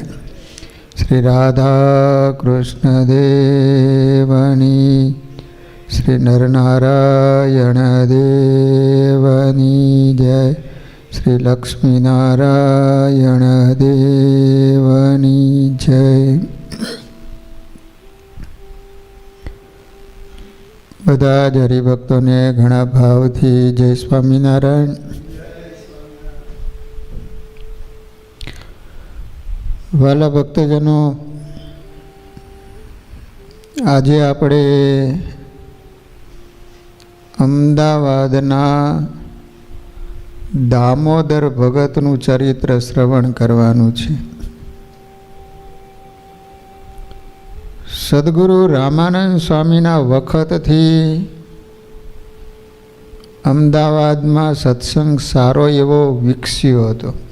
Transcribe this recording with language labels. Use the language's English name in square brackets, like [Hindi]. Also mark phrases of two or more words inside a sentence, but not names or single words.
[Gujarati] શ્રી રાધા કૃષ્ણ દેવની શ્રી નરનારાયણ દેવની જય। શ્રી લક્ષ્મી નારાયણ દેવની જય। બધા જ હરિભક્તો ને ઘણા ભાવથી જય સ્વામીનારાયણ। વ્હાલા ભક્તજનો, આજ આપણે અમદાવાદના દામોદર ભગતનું ચરિત્ર શ્રવણ કરવાનું છે। સદ્ગુરુ રામાનંદ સ્વામીના વખતથી અમદાવાદ મેં સત્સંગ સારો એવો વિકસ્યો હતો।